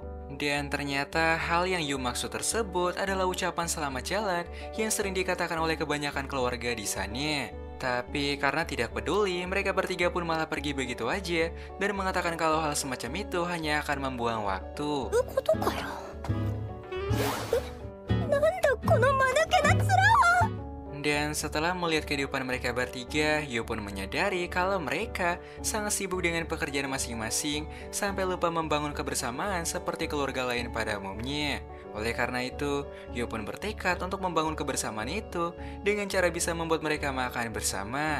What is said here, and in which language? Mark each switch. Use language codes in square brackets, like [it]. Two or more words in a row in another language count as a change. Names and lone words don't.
[id] Dan ternyata hal yang Yu maksud tersebut adalah ucapan selamat jalan yang sering dikatakan oleh kebanyakan keluarga di sana. Tapi karena tidak peduli, mereka bertiga pun malah pergi begitu aja dan mengatakan kalau hal semacam itu hanya akan membuang waktu. [ja] ことかよなんだこの間抜けな面は [id] Dan setelah melihat kehidupan mereka bertiga, Yu pun menyadari kalau mereka sangat sibuk dengan pekerjaan masing-masing sampai lupa membangun kebersamaan seperti keluarga lain pada umumnya. Oleh karena itu, Yu pun bertekad untuk membangun kebersamaan itu dengan cara bisa membuat mereka makan bersama.